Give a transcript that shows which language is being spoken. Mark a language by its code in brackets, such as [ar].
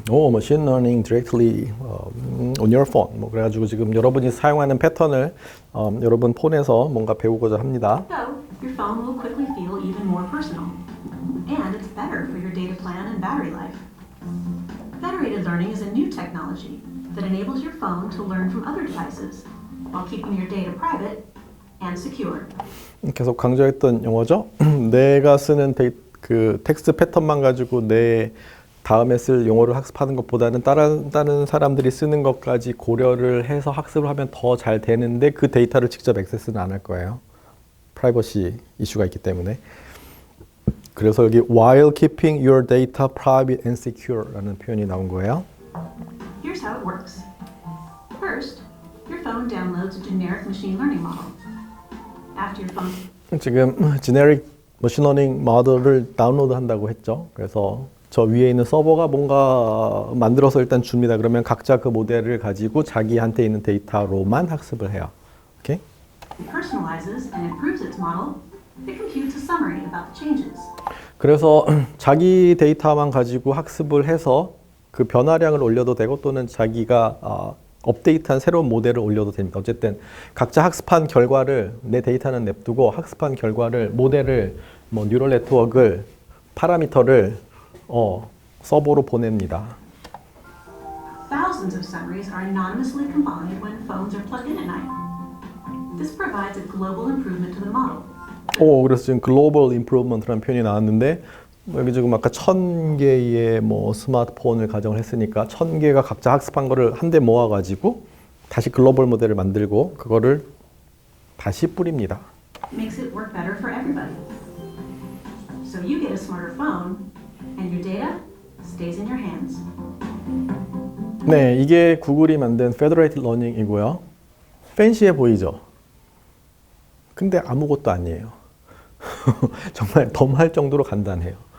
[en] machine learning directly on your phone. [ko] 뭐 그래가지고 지금 여러분이 사용하는 패턴을 여러분 폰에서 뭔가 배우고자 합니다. [en] So, your phone will quickly feel even more personal. And it's better for your data plan and battery life. Federated learning is a new technology that enables your phone to learn from other devices while keeping your data private and secure. [ko] 계속 강조했던 용어죠. 내가 쓰는 그 텍스트 패턴만 가지고 내 다음에 쓸 용어를 학습하는 것보다는 다른 사람들이 쓰는 것까지 고려를 해서 학습을 하면 더 잘 되는데 그 데이터를 직접 액세스는 안 할 거예요. 프라이버시 이슈가 있기 때문에. 그래서 여기 [en] while keeping your data private and secure [ko] 라는 표현이 나온 거예요. [en] Here's how it works. First, your phone downloads a generic machine learning model. After your phone [ko] 지금 generic machine learning 모델을 다운로드 한다고 했죠. 그래서 저 위에 있는 서버가 뭔가 만들어서 일단 줍니다. 그러면 각자 그 모델을 가지고 자기한테 있는 데이터로만 학습을 해요. 오케이? [en] personalizes and improves its model, it computes a summary about the changes. [ko] 그래서 자기 데이터만 가지고 학습을 해서 그 변화량을 올려도 되고 또는 자기가 업데이트한 새로운 모델을 올려도 됩니다. 어쨌든 각자 학습한 결과를 내 데이터는 냅두고 학습한 결과를 모델을 뭐 뉴럴 네트워크를 파라미터를 서버로 보냅니다. [en] Thousands of summaries are anonymously combined when phones are plugged in at night. This provides a global improvement to the model. [ko] 그래서 지금 글로벌 임프루먼트라는 표현이 나왔는데 여기 지금 아까 1000개의 뭐 스마트폰을 가정을 했으니까 1000개가 각자 학습한 거를 한데 모아가지고 다시 글로벌 모델을 만들고 그거를 다시 뿌립니다. [en] Makes it work better for everybody. So you get a smarter phone, and your data stays in your hands. [ko] 네, 이게 구글이 만든 Federated Learning이고요. 팬시해 보이죠? 근데 아무것도 아니에요. 정말 덤할 정도로 간단해요.